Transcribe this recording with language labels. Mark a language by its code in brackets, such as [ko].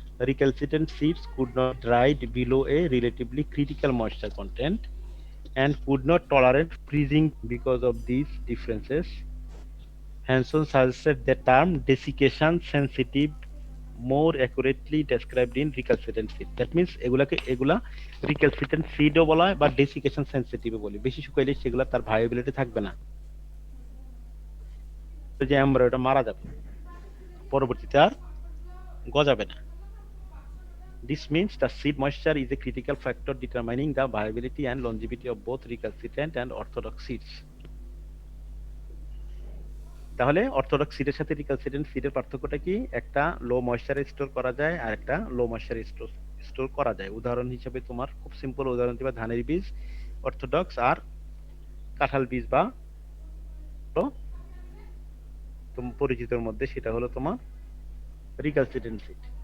[en] Recalcitrant seeds could not ride below a relatively critical moisture content and could not tolerate freezing. Because of these differences, Hanson suggested the term desiccation sensitive more accurately described in recalcitrant seed. That means [bn] এগুলা recalcitrant seedও বলা হয় বা desiccation sensitive বলি। বেশি শুকাইলে সেগুলা তার viability থাকবে না, যে আমরা ওটা মারা যাবে, পরবর্তীতে আর গজাবে না। [en] This means the seed moisture is a critical factor determining the viability and longevity of both recalcitrant and orthodox seeds. [bn] তাহলে অর্থোডক্স সিডের সাথে রিক্যালসিট্রেন্ট সিডের পার্থক্যটা কি? একটা লো ময়েশ্চারে স্টোর করা যায় আর একটা লো ময়েশ্চারে স্টোর করা যায়। উদাহরণ হিসেবে তোমার খুব সিম্পল উদাহরণ দিবা, ধানের বীজ অর্থোডক্স আর কাঁঠাল বীজ বা তোমার পরিচিতর মধ্যে সেটা হলো তোমার রিক্যালসিট্রেন্ট সিড।